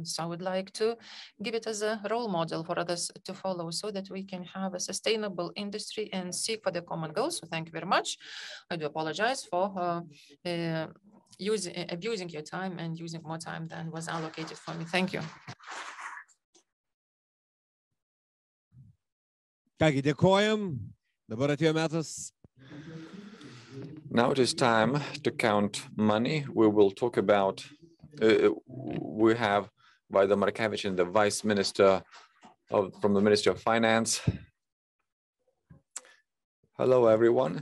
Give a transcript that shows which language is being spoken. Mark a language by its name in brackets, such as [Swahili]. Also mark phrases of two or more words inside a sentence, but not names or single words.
[English] So I would like to give it as a role model for others to follow so that we can have a sustainable industry and seek for the common goals. So thank you very much. I do apologize for abusing your time and using more time than was allocated for me. Thank you. [Lithuanian] Kągi, dėkojam. Dabar atėjo metas. [English] Now it is time to count money. We will talk about, we have Vaida Markevičienė, the Vice Minister from the Ministry of Finance. Hello, everyone.